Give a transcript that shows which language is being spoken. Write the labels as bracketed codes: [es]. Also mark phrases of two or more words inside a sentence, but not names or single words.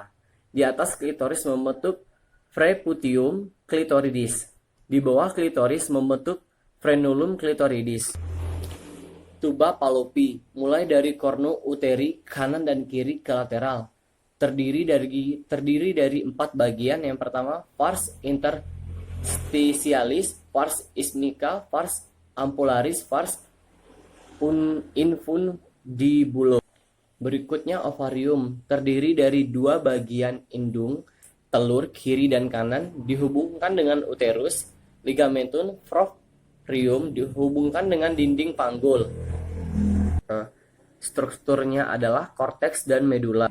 [id] Di atas klitoris membentuk [la] preputium clitoridis. [id] Di bawah klitoris membentuk [la] frenulum clitoridis. [id] Tuba fallopi mulai dari [la] cornu uteri [id] kanan dan kiri ke lateral. Terdiri dari 4 bagian. Yang pertama, [la] pars interstitialis, pars isthmica, pars ampullaris, pars infundibulum. [id] Berikutnya ovarium, terdiri dari 2 bagian indung, telur kiri dan kanan, dihubungkan dengan uterus. [la] Ligamentum proprium [id] dihubungkan dengan dinding panggul. Strukturnya adalah korteks dan medula.